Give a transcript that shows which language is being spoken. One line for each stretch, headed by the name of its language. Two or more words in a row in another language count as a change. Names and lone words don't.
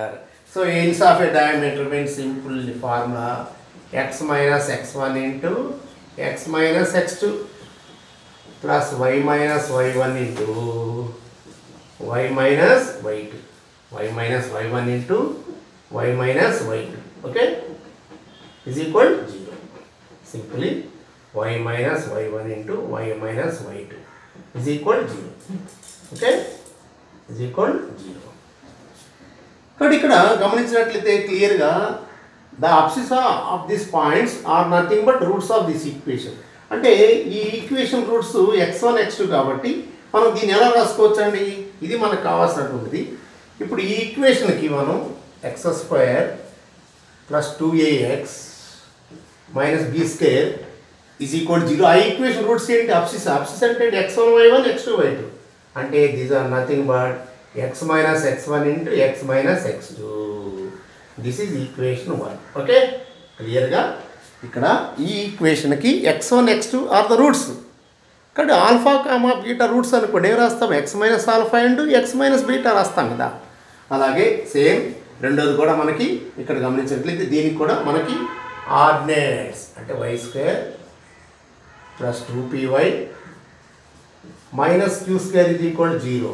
English: So ends of a diameter means simple formula x minus x1 into x minus x2 plus y minus y1 into y minus y2, y minus y1 into y minus y2, okay, is equal to 0. Simply y minus y1 into y minus y2 is equal to 0, okay, is equal to 0.
Telugu: కాబట్టి ఇక్కడ గమనించినట్లయితే క్లియర్గా
English: the abscissa of these points are nothing but roots of this equation.
Telugu: అంటే ఈ ఈక్వేషన్ రూట్స్ x1 x2 కాబట్టి మనం దీన్ని ఎలా రాసుకోవచ్చు అండి, ఇది మనకు కావాల్సినటువంటిది. ఇప్పుడు ఈ ఈక్వేషన్కి మనం
English: x² plus 2ax minus b² is equal 0.
Telugu: ఆ ఈక్వేషన్ రూట్స్ ఏంటి, అబ్సిసా అంటే x1 y1 x2 y2,
English: అంటే these are nothing but x minus x1 into x minus x2. this is equation 1.
Telugu: ఓకే, క్లియర్గా ఇక్కడ ఈ ఈక్వేషన్కి x1 x2
English: are the roots.
Telugu: కాబట్టి
English: alpha comma beta roots
Telugu: అనుకోండి ఏం రాస్తాం,
English: x minus alpha into x minus beta
Telugu: రాస్తాం కదా. అలాగే సేమ్ రెండోది కూడా మనకి ఇక్కడ గమనించినట్లయితే దీనికి కూడా మనకి ఆర్డినేట్స్ అంటే
English: y² plus 2py minus q² is equal 0.